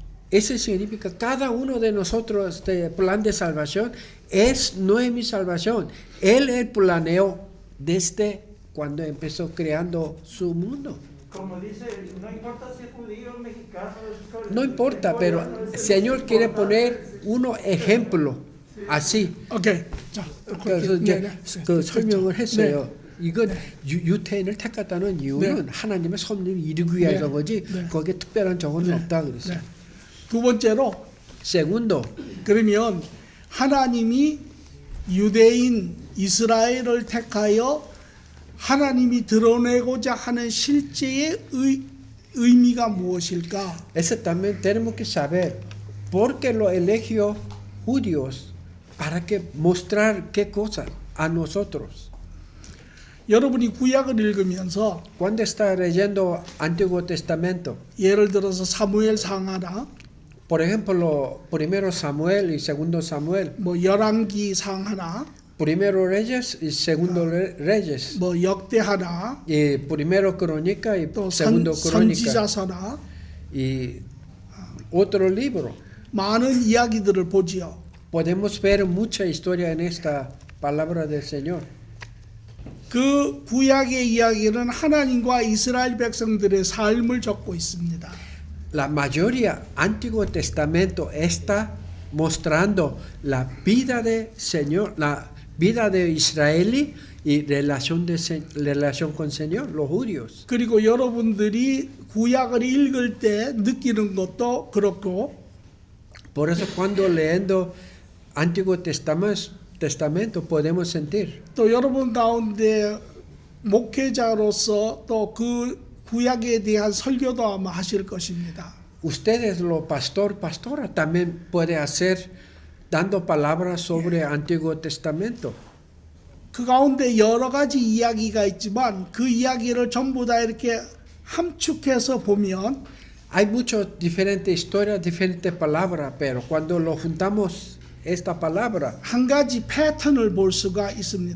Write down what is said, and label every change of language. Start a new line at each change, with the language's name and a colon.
Spanish: Eso significa cada uno de nosotros, este plan de salvación, no es mi salvación. Él planeó desde cuando empezó creando su mundo. Como dice, no importa si es judío, mexicano, No importa, pero el Señor quiere poner uno ejemplo así.
Korean: 오케이. 자, 그래서 이제 그 설명을 했어요. 네. 이건 유태인을 택했다는 이유는 하나님의 섭리를 이루기 위해서 거지 거기에 특별한 조건은 없다 그랬어요. 네. 두 번째로
Spanish: Segundo,
Korean: 그러면 하나님이 유대인 이스라엘을 택하여 하나님이 드러내고자 하는 실제의 의미가 무엇일까?
Spanish: eso también tenemos que saber por qué lo eligió judíos para que mostrar qué cosa a nosotros.
Korean: 여러분이 구약을 읽으면서
Spanish: Cuando está leyendo Antiguo Testamento,
Korean: 예를 들어서 사무엘상 하나,
Spanish: por ejemplo, primero Samuel y segundo Samuel,
Korean: 뭐 열왕기상 하나,
Spanish: primero Reyes y segundo Reyes,
Korean: 뭐 역대 하나,
Spanish: y primero Crónica y
Korean: 또
Spanish: segundo Crónica,
Korean: 선지자서나
Spanish: y otro libro.
Korean: 많은 이야기들을 보지요.
Spanish: Podemos ver mucha historia en esta palabra del Señor.
Korean: 그 구약의 이야기는 하나님과 이스라엘 백성들의 삶을 적고 있습니다.
Spanish: La mayoría Antiguo Testamento está mostrando la vida del Señor, la vida de Israel y relación con el Señor, los judíos.
Korean: 그리고 여러분들이 구약을 읽을 때 느끼는 것도 그렇고
Spanish: Por eso cuando leyendo Antiguo Testamento podemos sentir.
Korean: 또 여러분 가운데 목회자로서 또 그 구약에 대한 설교도 아마 하실 것입니다.
Spanish: Ustedes, los pastora, también puede hacer dando palabras sobre Antiguo Testamento.
Korean: 그 가운데 여러 가지 이야기가 있지만 그 이야기를 전부 다 이렇게 함축해서 보면
Spanish: Hay muchas diferentes historias, diferentes palabras, pero cuando lo juntamos esta palabra,
Korean: 한 가지 패턴을 볼 수가 있습니다.